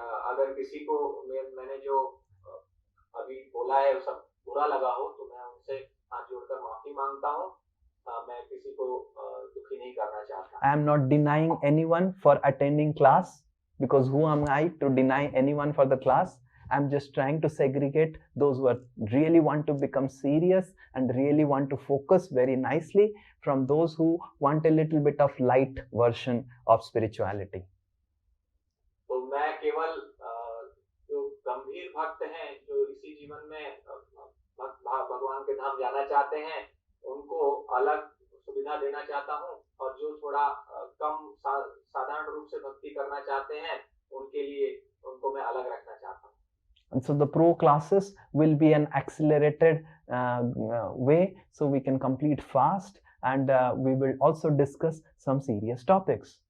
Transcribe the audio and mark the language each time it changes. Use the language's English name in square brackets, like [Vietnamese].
[Hindi] अगर किसी को मैंने जो अभी बोला है सब बुरा लगा हो तो मैं उनसे हाथ जोड़कर माफी मांगता हूँ. मैं किसी को दुखी नहीं करना चाहता. [English] I am not denying anyone for attending class because who am I to deny anyone for the class? I am just trying to segregate those who are really want to become serious and really want to focus very nicely from those who want a little bit of light version of spirituality. [Hindi] तो मैं केवल जो गंभीर भक्त हैं जो इसी जीवन में भगवान के धाम जाना चाहते हैं उनको अलग सुविधा देना चाहता हूँ और जो थोड़ा कम साधारण रूप से भक्ति करना चाहते हैं उनके लिए उनको मैं अलग रखना चाहता हूँ. [English] And so the pro classes will be an accelerated way so we can complete fast and we will also discuss some serious topics.